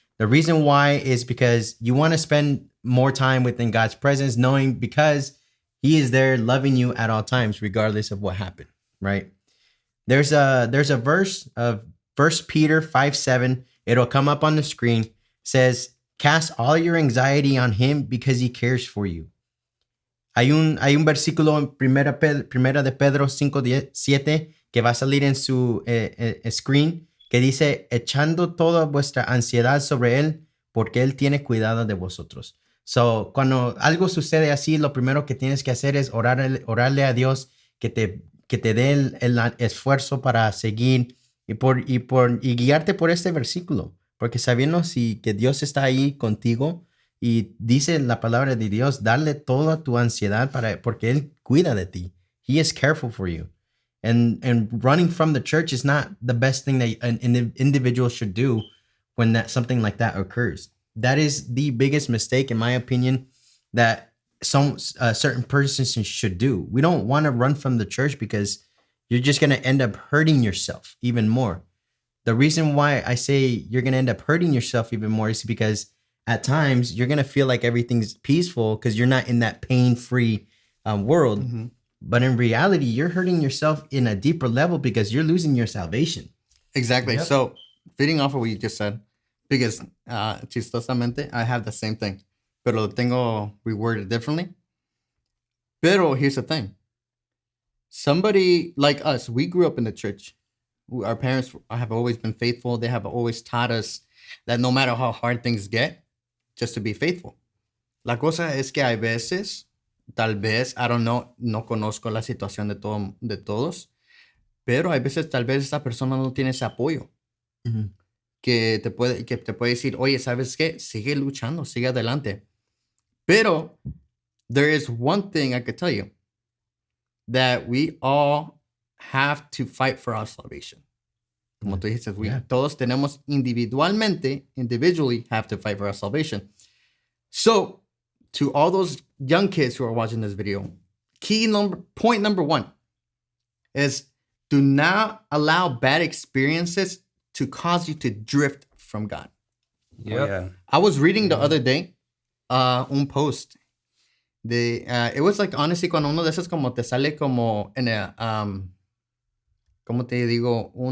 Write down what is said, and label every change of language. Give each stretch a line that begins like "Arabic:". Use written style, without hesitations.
English: The reason why is because you want to spend more time within God's presence, knowing because He is there loving you at all times, regardless of what happened. Right. There's a verse of 1 Peter 5:7. It'll come up on the screen. It says, cast all your anxiety on Him because He cares for you.
Spanish: Hay un versículo en primera de Pedro 5:7 que va a salir en su screen que dice, echando toda vuestra ansiedad sobre Él porque Él tiene cuidado de vosotros. So, cuando algo sucede así, lo primero que tienes que hacer es orarle a Dios que te dé el esfuerzo para seguir y guiarte por este versículo. Porque sabiendo que Dios está ahí contigo, y dice la palabra de Dios, darle toda tu ansiedad porque Él cuida de ti.
English: He is careful for you. And running from the church is not the best thing that an individual should do when something like that occurs. That is the biggest mistake, in my opinion, that some certain persons should do. We don't want to run from the church because you're just going to end up hurting yourself even more. The reason why I say you're going to end up hurting yourself even more is because at times you're going to feel like everything's peaceful because you're not in that pain-free world. Mm-hmm. But in reality, you're hurting yourself in a deeper level because you're losing your salvation. Exactly. Yep. So feeding off of what you just said, because chistosamente, I have the same thing,
Spanish: pero lo tengo
English: reworded differently. Pero here's the thing. Somebody like us, we grew up in the church. Our parents have always been faithful. They have always taught us that no matter how hard things get, just to be faithful.
Spanish: La cosa es que hay veces, tal vez,
English: I don't know,
Spanish: no conozco la situación de todos, pero hay veces tal vez esa persona no tiene ese apoyo. Mm-hmm. que te puede decir, oye, ¿sabes qué? Sigue luchando, sigue adelante.
English: Pero there is one thing I could tell you, that we all have to fight for our salvation.
Spanish: Como tú dices, todos tenemos
English: individually have to fight for our salvation. So, to all those young kids who are watching this video, point number 1 is do not allow bad experiences to cause you to drift from God. Yep. Oh, yeah. I was reading the other day un post. It was like, honestly,
Spanish: cuando uno de esos como te sale como en a, ¿cómo te digo?